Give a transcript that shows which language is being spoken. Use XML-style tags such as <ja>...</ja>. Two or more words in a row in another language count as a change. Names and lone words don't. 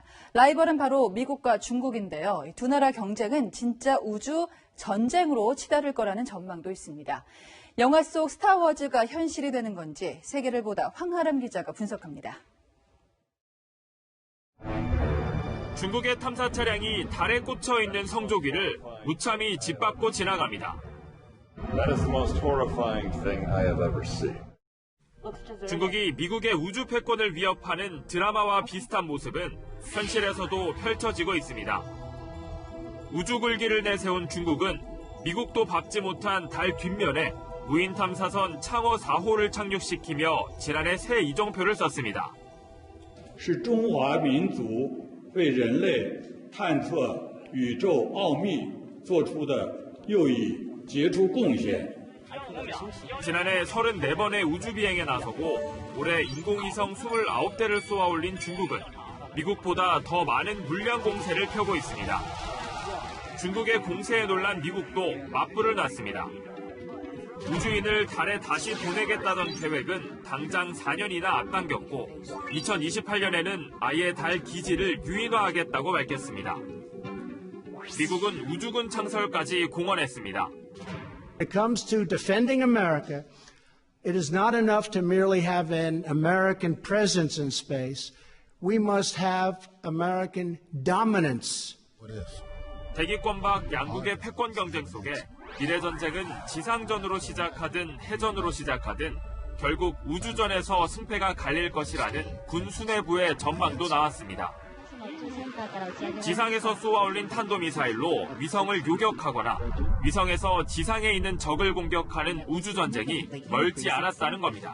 <ko>라이벌은 바로 미국과 중국인데요. 두 나라 경쟁은 진짜 우주 전쟁으로 치달을 거라는 전망도 있습니다. 영화 속 스타워즈가 현실이 되는 건지 세계를 보다 황하람 기자가 분석합니다. 중국의 탐사 차량이 달에 꽂혀 있는 성조기를 무참히 짓밟고 지나갑니다.</ko> <en>That is the most horrifying thing I have ever seen.</en> <ko>중국이 미국의 우주 패권을 위협하는 드라마와 비슷한 모습은 현실에서도 펼쳐지고 있습니다. 우주 굴기를 내세운 중국은 미국도 밟지 못한 달 뒷면에 무인 탐사선 창어 4호를 착륙시키며 지난해 새 이정표를 썼습니다.</ko> <zh>是中华民族为人类探测宇宙奥秘做出的又一</zh> <ko>지난해 34번의 우주 비행에 나서고 올해 인공위성 29대를 쏘아올린 중국은 미국보다 더 많은 물량 공세를 펴고 있습니다. 중국의 공세에 놀란 미국도 맞불을 놨습니다. 우주인을 달에 다시 보내겠다던 계획은 당장 4년이나 앞당겼고 2028년에는 아예 달 기지를 유인화하겠다고 밝혔습니다. 미국은 우주군 창설까지 공언했습니다.</ko> <en>When it comes to defending America, it is not enough to merely have an American presence in space. We must have American dominance.</en> <ko>대기권 밖 양국의 패권 경쟁 속에 미래 전쟁은 지상전으로 시작하든 해전으로 시작하든 결국 우주전에서 승패가 갈릴 것이라는 군 수뇌부의 전망도 나왔습니다. 지상에서 쏘아올린 탄도미사일로 위성을 요격하거나 위성에서 지상에 있는 적을 공격하는 우주전쟁이 멀지 않았다는 겁니다.</ko>